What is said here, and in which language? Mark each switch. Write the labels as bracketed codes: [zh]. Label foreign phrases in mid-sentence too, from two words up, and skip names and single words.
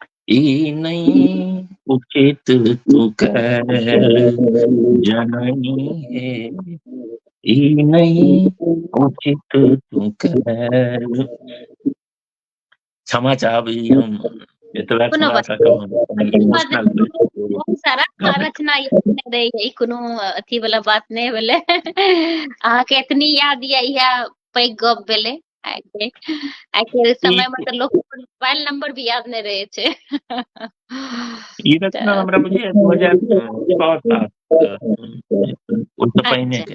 [mai] ई नहीं उचित तू कैल जननी है, ई नहीं उचित तू कैल। क्षमा चाह भी हम इतना कोनो थोड़ा बात सा कम इमोशनल बहुत सारा रचना याद नहीं रही कोनो अथी वाला बात नहीं भेले। अहाँके इतनी याद या पैघ गप भेले। आके समय में तो लोग मोबाइल नंबर भी याद नहीं रहे छे। ई रचना हमरा बुझिए 2006-7 उससे पहिने के।